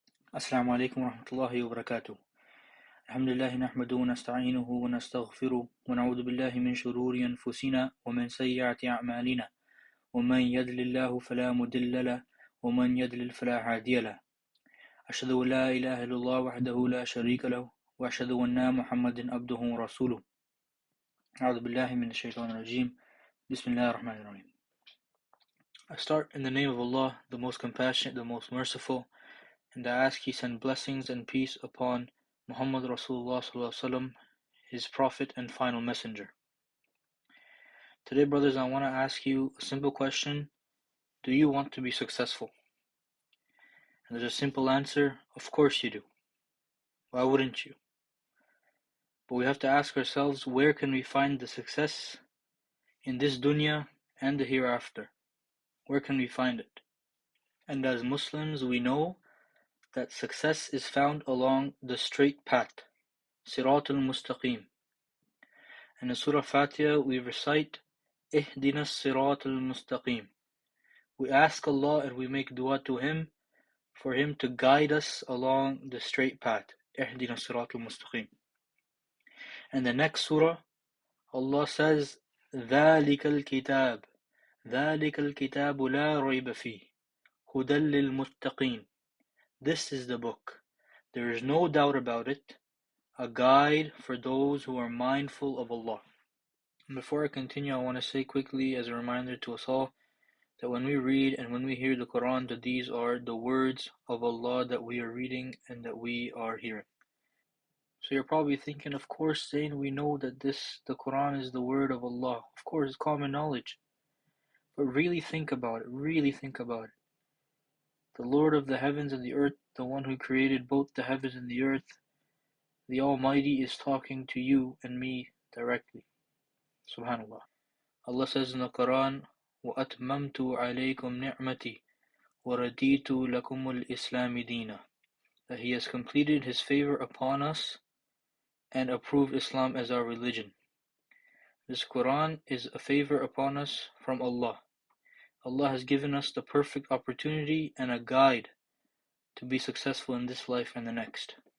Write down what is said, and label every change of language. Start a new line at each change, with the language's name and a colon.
Arabic: السلام عليكم ورحمة الله وبركاته. الحمد لله نحمده ونستعينه ونستغفره ونعوذ بالله من شرور أنفسنا ومن سيئات أعمالنا ومن يضلل الله فلا مضل له ومن يضلل فلا هادي له. أشهد أن لا إله إلا الله وحده لا شريك له وأشهد أن محمدا عبده ورسوله. أعوذ بالله من الشيطان الرجيم. بسم الله الرحمن الرحيم.
English: I start in the name of Allah, the most compassionate, the most merciful, and I ask He send blessings and peace upon Muhammad Rasulullah Sallallahu Alaihi Wasallam, his prophet and final messenger. Today, brothers, I want to ask you a simple question. Do you want to be successful? And there's a simple answer. Of course you do. Why wouldn't you? But we have to ask ourselves, where can we find the success in this dunya and the hereafter? Where can we find it? And as Muslims, we know that success is found along the straight path, Sirat al-Mustaqim. And in Surah Fatiha, we recite,
Arabic: Ihdina Sirat al-Mustaqim.
English: We ask Allah and we make dua to Him for Him to guide us along the straight path.
Arabic: Ihdina Sirat al-Mustaqim.
English: And the next surah, Allah says,
Arabic: ذَلِكَ الْكِتَابُ ذَلِكَ الْكِتَابُ لَا رَيْبَ فِيهِ هُدًى لِلْمُتَّقِينَ.
English: This is the book. There is no doubt about it. A guide for those who are mindful of Allah. And before I continue, I want to say quickly as a reminder to us all that when we read and when we hear the Quran, that these are the words of Allah that we are reading and that we are hearing. So you're probably thinking, of course, Zayn, we know that the Quran is the word of Allah. Of course, it's common knowledge. But really think about it. Really think about it. The Lord of the heavens and the earth, the one who created both the heavens and the earth, the Almighty is talking to you and me directly. Subhanallah. Allah says in the Quran,
Arabic: وَأَتْمَمْتُ عَلَيْكُمْ نِعْمَتِي وَرَدِيتُ لَكُمُ الْإِسْلَامِ دِينًا.
English: That He has completed His favor upon us and approved Islam as our religion. This Quran is a favor upon us from Allah. Allah has given us the perfect opportunity and a guide to be successful in this life and the next.